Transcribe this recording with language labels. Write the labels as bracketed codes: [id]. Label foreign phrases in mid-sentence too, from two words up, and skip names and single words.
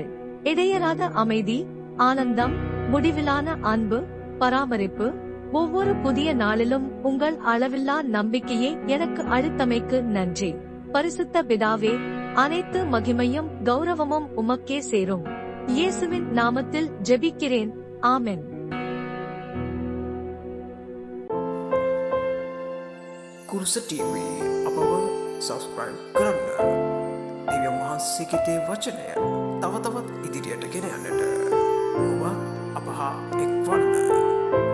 [ta] இடையறாத அமைதி, ஆனந்தம், முடிவிலான அன்பு, பராமரிப்பு, ஒவ்வொரு புதிய நாளிலும் உங்கள் அளவில்லா நம்பிக்கையை எனக்கு அளித்தமைக்கு நன்றி. பரிசுத்த பிதாவே, அனைத்து மகிமையும் கௌரவமும் உமக்கே சேரும். இயேசுவின் நாமத்தில் ஜெபிக்கிறேன். ஆமென். [si] කුරුස TV අපව සබස්ක්‍රයිබ් කරන්න. දෙවියන් වහන්සේගේ වචනය තව තවත් ඉදිරියට ගෙන යන්නට ඔබ අප හා එක්වන්න.